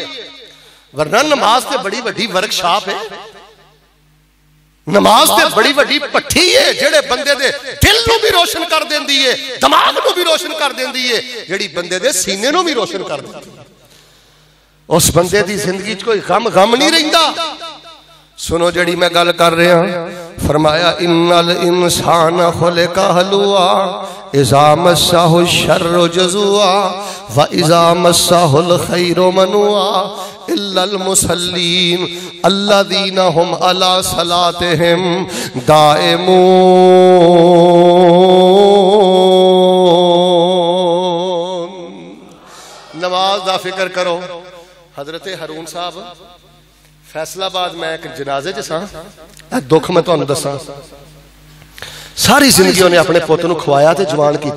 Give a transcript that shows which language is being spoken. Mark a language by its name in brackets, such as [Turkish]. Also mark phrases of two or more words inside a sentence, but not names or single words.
[Punjabi] ورنہ نماز تے بڑی وڈی ورکشاپ ہے، نماز تے بڑی وڈی بھٹی ہے، جہڑے بندے دے دل نوں بھی روشن کر دیندی ہے، دماغ نوں بھی روشن کر دیندی ہے، جہڑی بندے دے سینے نوں بھی روشن کر دیندی ہے. اس بندے دی زندگی چ کوئی غم نہیں رہندا. سنو جہڑی میں گل کر رہا، فرمایا [Arabic] إن الإنسان خلق هلوعا إذا مسه الشر جزوعا وإذا مسه الخير منوعا إلا المصلين الذين هم على صلاتهم دائمون. [Punjabi] نماز دا فکر کرو. حضرت ہارون صاحب فیصل آباد میں ایک جنازے چ سا، دکھ میں تہانوں دساں، ساری زندگی انہیں اپنے پتر نوں کھوایا تے جوان کیتا.